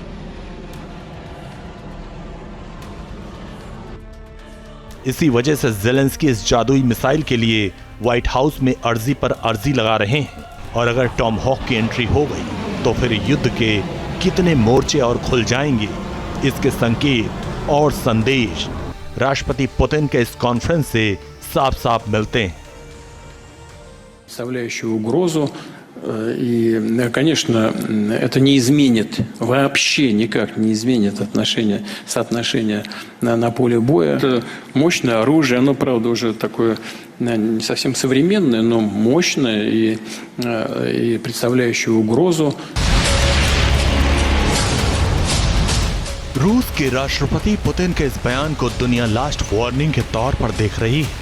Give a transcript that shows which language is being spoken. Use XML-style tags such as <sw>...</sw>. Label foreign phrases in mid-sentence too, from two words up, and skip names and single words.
<hi>इसी वजह से ज़ेलेंस्की इस जादुई मिसाइल के लिए व्हाइट हाउस में अर्जी पर अर्जी लगा रहे हैं। और अगर टॉमहॉक की एंट्री हो गई तो फिर युद्ध के कितने मोर्चे और खुल जाएंगे, इसके संकेत और संदेश राष्ट्रपति पुतिन के इस कॉन्फ्रेंस से साफ साफ मिलते हैं।</hi> <ru>Представляющую угрозу, и, конечно, это не изменит, вообще никак не изменит соотношение на поле боя. Это мощное оружие, оно, правда, уже такое не совсем современное, но мощное и представляющее угрозу.</ru> <hi>रूस के राष्ट्रपति पुतिन के इस बयान को दुनिया</hi> <en>last warning</en> <hi>के तौर पर देख रही है।</hi>